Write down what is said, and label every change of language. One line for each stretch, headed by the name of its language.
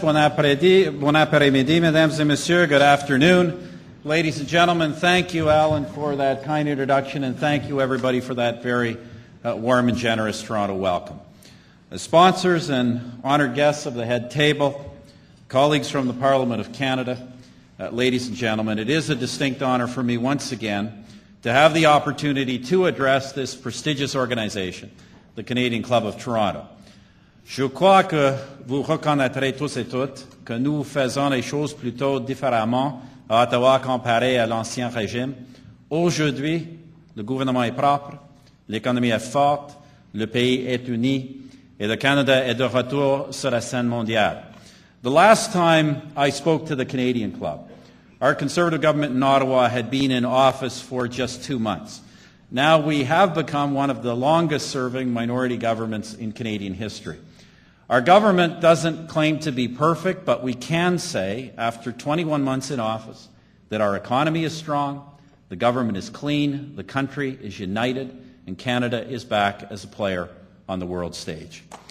French: Bon après-midi, mesdames et messieurs.
English: Good afternoon. Ladies and gentlemen, thank you, Alan, for that kind introduction, and thank you, everybody, for that very warm and generous Toronto welcome. As sponsors and honored guests of the head table, colleagues from the Parliament of Canada, ladies and gentlemen, it is a distinct honor for me once again to have the opportunity to address this prestigious organization, the Canadian Club of Toronto.
French: Je crois que vous reconnaîtrez tous et toutes que nous faisons les choses plutôt différemment à Ottawa comparé à l'ancien régime. Aujourd'hui, le gouvernement est propre, l'économie est forte, le pays est uni, et le Canada est de retour sur la scène mondiale.
English: The last time I spoke to the Canadian Club, our Conservative government in Ottawa had been in office for just 2 months. Now we have become one of the longest-serving minority governments in Canadian history. Our government doesn't claim to be perfect, but we can say, after 21 months in office, that our economy is strong, the government is clean, the country is united, and Canada is back as a player on the world stage.